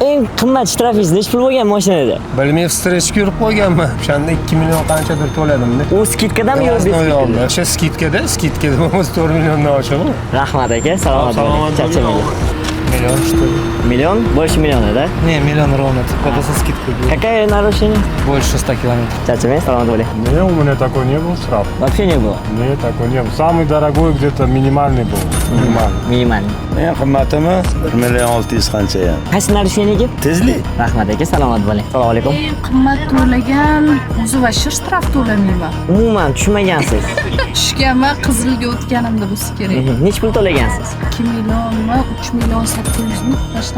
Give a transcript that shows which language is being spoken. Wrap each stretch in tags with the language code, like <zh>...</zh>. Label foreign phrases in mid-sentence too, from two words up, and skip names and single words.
<uz>eng qimmat shtrafingiz necha pul bo'lgan mashinada? Bilmay strechga urib qo'yganman. O'shanda 2 million qanchadir to'ladimda. U skidkadami yo beskidkada? O'sha skidkada bo'lmasa 4 milliondan oshig'i. Rahmat aka, salomat bo'ling. Charchamang.</uz> <ru>Million что ли? Миллион? Больше миллиона, да? Не, миллион ровно. Это со скидкой будет. Какая нарушение? Больше 100 километров.</ru> <uz>Charchamang, salomat bo'ling.</uz> <ru>Не, у меня такой не был штраф. Вообще не было. Нет, такой не был. Самый дорогой где-то минимальный был. Минимальный.</ru> <uz>Minimal. Eng qimmatimi 1 million 600 qancha ham. Qaysi narusheniyga? Tezlik. Rahmat aka, salomat bo'ling. Assalomu alaykum. Eng qimmat to'lagan o'zi va shir shtraf to'lamayman. Umuman tushmagansiz. Tushganman, Qizilga o'tganimda bo'lsa kerak. Necha pul to'lagansiz? 2 millionmi, 3 million 800 mi tashlam.</uz>